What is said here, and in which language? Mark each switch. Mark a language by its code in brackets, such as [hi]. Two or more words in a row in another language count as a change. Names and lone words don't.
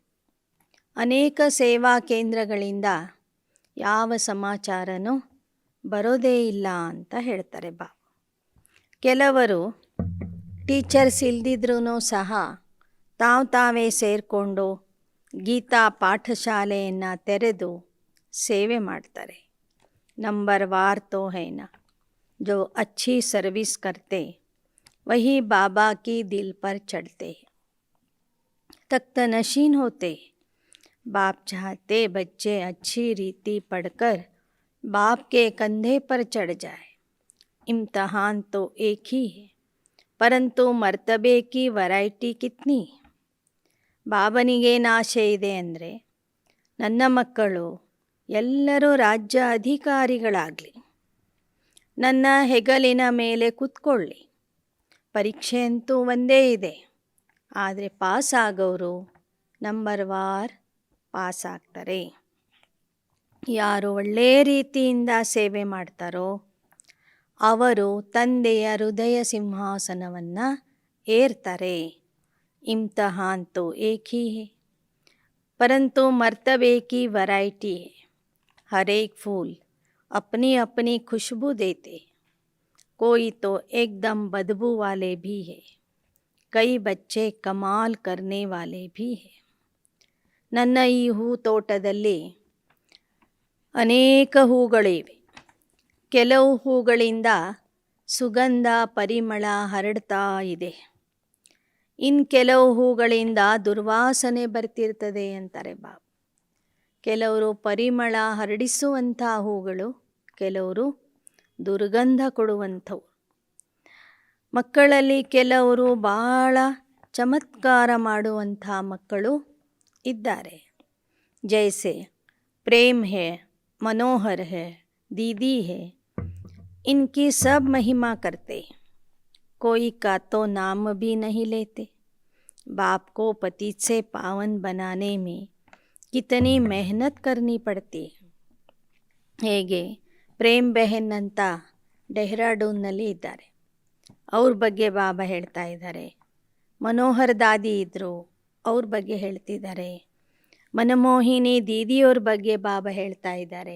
[kn] ಅನೇಕ ಸೇವಾ ಕೇಂದ್ರಗಳಿಂದ ಯಾವ ಸಮಾಚಾರನೂ ಬರೋದೇ ಇಲ್ಲ ಅಂತ ಹೇಳ್ತಾರೆ ಬಾಬಾ. ಕೆಲವರು ಟೀಚರ್ಸ್ ಇಲ್ದಿದ್ರೂ ಸಹ ತಾವೇ ಸೇರಿಕೊಂಡು ಗೀತಾ ಪಾಠಶಾಲೆಯನ್ನು ತೆರೆದು ಸೇವೆ ಮಾಡ್ತಾರೆ. [hi] नंबर वार तो है ना जो अच्छी सर्विस करते वही बाबा की दिल पर चढ़ते. तख्त नशीन होते. बाप चाहते बच्चे अच्छी रीति पढ़कर बाप के कंधे पर चढ़ जाए. इम्तहान तो एक ही है परंतु मर्तबे की वैरायटी कितनी. [kn] ಬಾಬನಿಗೇನು ಆಸೆ ಇದೆ ಅಂದರೆ ನನ್ನ ಮಕ್ಕಳು ಎಲ್ಲರೂ ರಾಜ್ಯ ಅಧಿಕಾರಿಗಳಾಗಲಿ, ನನ್ನ ಹೆಗಲಿನ ಮೇಲೆ ಕೂತ್ಕೊಳ್ಳಿ. ಪರೀಕ್ಷೆ ಅಂತೂ ಒಂದೇ ಇದೆ, ಆದರೆ ಪಾಸ್ ಆಗೋರು [hi] नंबर वार [kn] ಪಾಸ್ ಆಗ್ತಾರೆ. ಯಾರು ಒಳ್ಳೆಯ ರೀತಿಯಿಂದ ಸೇವೆ ಮಾಡ್ತಾರೋ ಅವರು ತಂದೆಯ ಹೃದಯ ಸಿಂಹಾಸನವನ್ನು ಏರ್ತಾರೆ. इम्तहान तो एक ही है परंतु मर्तबे की वैरायटी है. हर एक फूल अपनी अपनी खुशबू देते. कोई तो एकदम बदबू वाले भी है, कई बच्चे कमाल करने वाले भी है. ನನ್ನ ಈ ಹೂ ತೋಟದಲ್ಲಿ ಅನೇಕ ಹೂಗಳಿವೆ. ಕೆಲವು ಹೂಗಳಿಂದ ಸುಗಂಧ ಪರಿಮಳ ಹರಡ್ತಾ ಇದೆ. ಇನ್ನು ಕೆಲವು ಹೂಗಳಿಂದ ದುರ್ವಾಸನೆ ಬರ್ತಿರ್ತದೆ ಅಂತಾರೆ ಬಾಬಾ. ಕೆಲವರು ಪರಿಮಳ ಹರಡಿಸುವಂಥ ಹೂಗಳು, ಕೆಲವರು ದುರ್ಗಂಧ ಕೊಡುವಂಥವು. ಮಕ್ಕಳಲ್ಲಿ ಕೆಲವರು ಭಾಳ ಚಮತ್ಕಾರ ಮಾಡುವಂಥ ಮಕ್ಕಳು ಇದ್ದಾರೆ. [hi] जैसे प्रेम है, मनोहर है, दीदी है, इनकी सब महिमा करते. कोई का तो नाम भी नहीं लेते. बाप को पति से पावन बनाने में कितनी मेहनत करनी पड़ती है. [kn] ಹೇಗೆ ಪ್ರೇಮ್ ಬೆಹನ್ ಅಂತ ಡೆಹ್ರಾಡೂನ್ನಲ್ಲಿ ಇದ್ದಾರೆ, ಅವ್ರ ಬಗ್ಗೆ ಬಾಬಾ ಹೇಳ್ತಾ ಇದ್ದಾರೆ. ಮನೋಹರ್ ದಾದಿ ಇದ್ದರು, ಅವ್ರ ಬಗ್ಗೆ ಹೇಳ್ತಿದ್ದಾರೆ. ಮನಮೋಹಿನಿ ದೀದಿಯವ್ರ ಬಗ್ಗೆ ಬಾಬಾ ಹೇಳ್ತಾ ಇದ್ದಾರೆ.